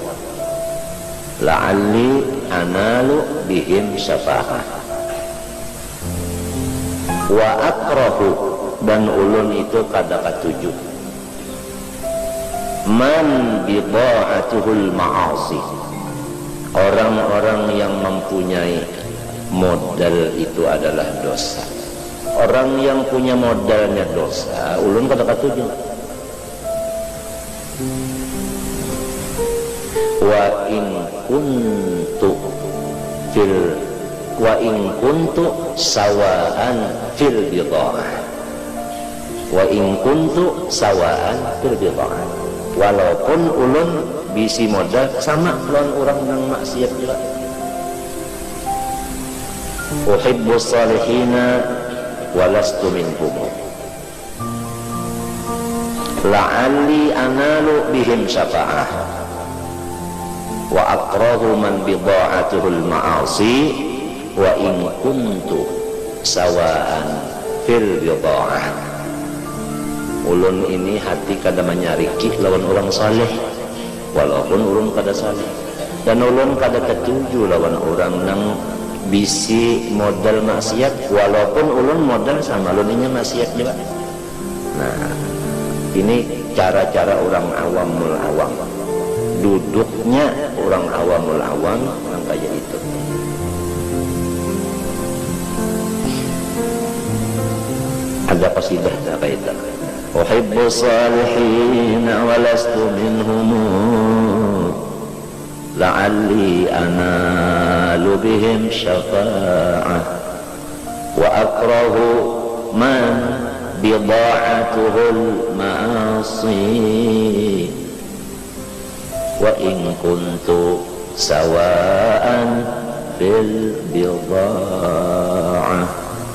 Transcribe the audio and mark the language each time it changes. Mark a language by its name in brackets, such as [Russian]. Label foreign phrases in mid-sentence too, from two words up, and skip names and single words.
[Arabic] لعلي أنال بهم شفاعة وأكره, [Banjar] dan ulun itu kada katuju [Arabic] من بضاعته المعاصي, [Indonesian] orang-orang yang mempunyai modal itu adalah dosa. Orang yang punya modalnya dosa, [Banjar] ulun kada katuju. [Arabic] وإن كنت سواء في البدعة, وإن كنت سواء في البدعة, [Banjar] walaupun ulun bisi modal sama lawan orang yang maksiat juga. [Arabic] أحب الصالحين ولست منهم لعلي أنال بهم شفاعة وأكره من بضاعته المعاصي وإن كنت سواء في البدعة. [Banjar] Ulun ini hati kada manyariki lawan orang saleh walaupun ulun kada saleh, dan ulun kada ketuju lawan orang nang bisi modal maksiat walaupun ulun modal sama ulunnya maksiat juga. [Indonesian] Nah, ini cara-cara orang [Arabic] عوام العوام, [Indonesian] duduknya orang [Arabic] عوام العوام [Indonesian] yang kayak itu. Ada qasidah kayak itu. [Arabic] أحب الصالحين ولست منهم لعلي أنال بهم شفاعة وأكره من بضاعته المعاصي وإن كنت سواء في البدعة.